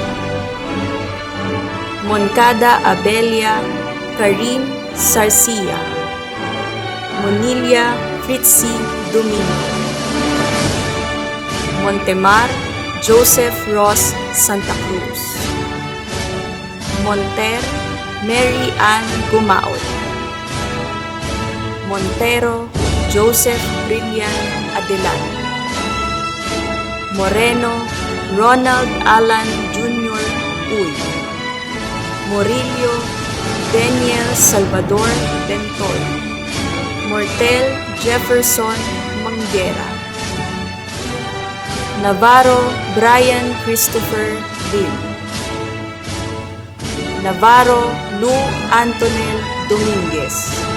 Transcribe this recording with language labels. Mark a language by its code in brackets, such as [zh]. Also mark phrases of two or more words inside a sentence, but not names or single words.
[tl] Moncada Abelia Karim Sarcia, Monilia Fritzi Domingo, Montemar Joseph Ross Santa Cruz, Monter Mary Ann Gumaot, Montero Joseph Brillian Adelante, Moreno Ronald Alan Jr. Uy, Murillo Daniel Salvador Bentoy, Mortel Jefferson Manguera, Navarro Brian Christopher Bill, Navarro Lou Antonel Dominguez,